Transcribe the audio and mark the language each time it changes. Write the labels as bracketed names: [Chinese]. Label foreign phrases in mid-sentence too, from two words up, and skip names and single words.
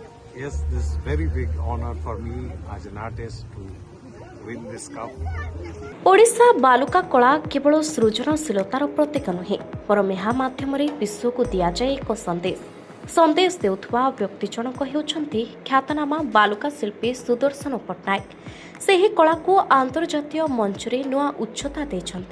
[English] Yes, this is very big honor for me as an artist to win this cup. [Odia] ଓଡ଼ିଶା ବାଲୁକା କଳା କେବଳ ସୃଜନଶୀଳତାର ପ୍ରତୀକ ନୁହେଁ ବରଂ ଏହା ମାଧ୍ୟମରେ ବିଶ୍ୱକୁ ଦିଆଯାଏ ଏକ ସନ୍ଦେଶ ଦେଉଥିବା ବ୍ୟକ୍ତି ଜଣକ ହେଉଛନ୍ତି ଖ୍ୟାତନାମା ବାଲୁକା ଶିଳ୍ପୀ ସୁଦର୍ଶନ ପଟ୍ଟନାୟକ। ସେହି କଳାକୁ ଆନ୍ତର୍ଜାତୀୟ ମଞ୍ଚରେ ନୂଆ ଉଚ୍ଚତା ଦେଇଛନ୍ତି।